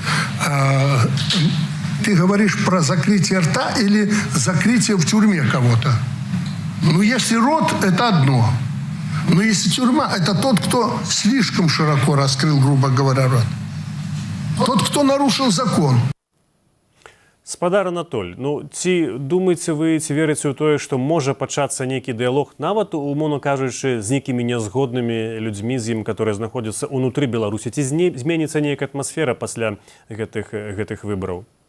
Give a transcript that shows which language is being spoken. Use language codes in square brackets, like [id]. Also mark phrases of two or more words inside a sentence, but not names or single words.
[ru] Ты говоришь про закрытие рта или закрытие в тюрьме кого-то? Ну, если рот, это одно. Но если тюрьма, это тот, кто слишком широко раскрыл, грубо говоря, рот. Тот, кто нарушил закон. [be] Спадар Анатоль, ну, ці думаеце вы, ці верыце ў тое, што можа пачацца нейкі дыялог, нават, умоўна кажучы, з нейкімі нязгоднымі людзьмі з ім, которые знаходзяцца ўнутры Беларусі? Ці зменіцца нейкая атмасфера пасля гэтых выбараў?